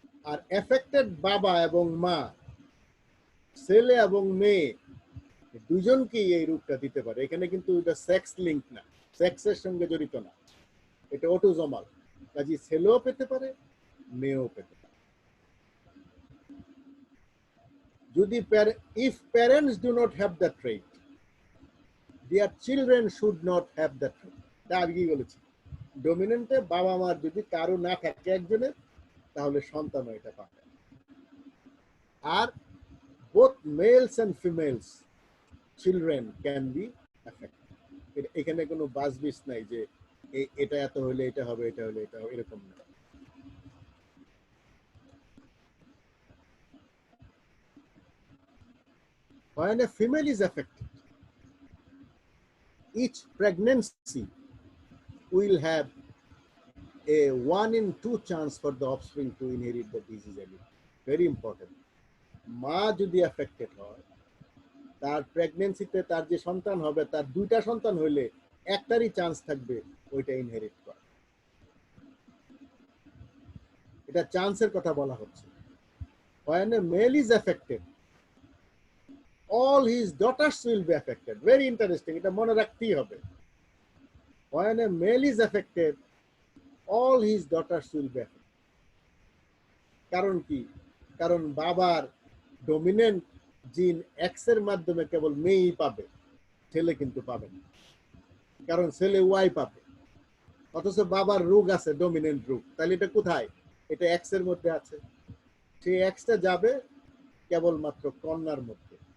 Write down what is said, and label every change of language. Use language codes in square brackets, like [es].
[bn] আর affected বাবা এবং মা, ছেলে এবং মেয়ে দুজনকেই এই রূপটা দিতে পারে। এখানে কিন্তু এটা সেক্স লিঙ্ক না, সেক্সের সঙ্গে জড়িত না, এটা অটোজোমাল, কাজে ছেলেও পেতে পারে, মেয়েও পেতে পারে। যদি [en] if parents do not have the trait, their children should not have the trait. [bn] তা আগে বলেছি, ডমিনেন্টে বাবা মার যদি কারো না থাকে একজনের, তাহলে সন্তানও এটা পাবে। আর [en] both males and females children can be affected. [bn] এখানে কোনো বাসবিস নাই যে এটা এত হলে এটা হবে, এটা হলে এটা হবে, এরকম না। [en] When a female is affected, each pregnancy will have a 1 in 2 chance for the offspring to inherit the disease allele. Very important. [bn] মা যদি অ্যাফেক্টেড হয়, তার প্রেগন্যান্সিতে তার যে সন্তান হবে, তার দুইটা সন্তান হইলে একটারই চান্স থাকবে ওইটা ইনহেরিট করা। এটা চান্সের কথা বলা হচ্ছে। [en] When a male is affected, all his daughters will be affected. Very interesting. [bn] এটা মনে রাখতেই হবে। [en] When a male is affected, all his daughters will be affected. [bn] কারণ কি? কারণ বাবার ডমিনেন্ট জিন এক্স এর মাধ্যমে কেবল মেয়েই পাবে, ছেলে কিন্তু পাবে না। কারণ ছেলে ওয়াই পাবে, অথচ বাবার রোগ আছে, ডমিনেন্ট রোগ। তাহলে এটা কোথায়? এটা এক্স এর মধ্যে আছে। সেই এক্সটা যাবে কেবলমাত্র কন্যার মধ্যে।